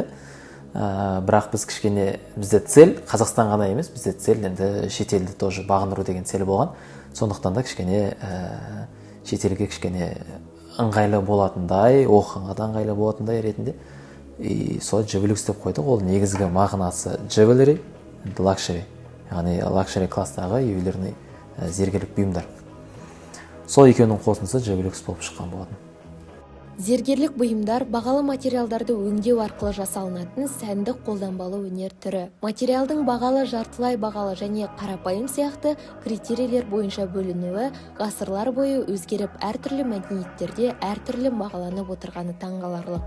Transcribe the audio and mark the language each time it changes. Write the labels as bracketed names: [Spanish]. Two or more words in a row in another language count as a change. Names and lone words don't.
[Kazakh] Бірақ біз кішкене, бізде цель Қазақстан ғана емес, бізде цель енді шетелді тоже бағындыру деген цель болған. Сондықтан да кішкене шетелге кішкене ыңғайлы болатындай, оқығанға да ыңғайлы болатындай ретінде солай Jevelyux деп қойдық. Ол негізгі мағынасы [English] jewelry and luxury, [Kazakh] яғни luxury кластағы ювелирный зергерлік бұйымдар. Сол екеуінің қосындысы Jevelyux болып шыққан болатын. Зергерлік бұйымдар бағалы материалдарды өңдеу арқылы жасалынатын сәндік қолданбалы өнер түрі. Материалдың бағалы, жартылай бағалы және қарапайым сияқты критерийлер бойынша бөлінуі ғасырлар бойы өзгеріп әртүрлі мәдениеттерде әртүрлі бағаланып отырғаны таңғаларлық.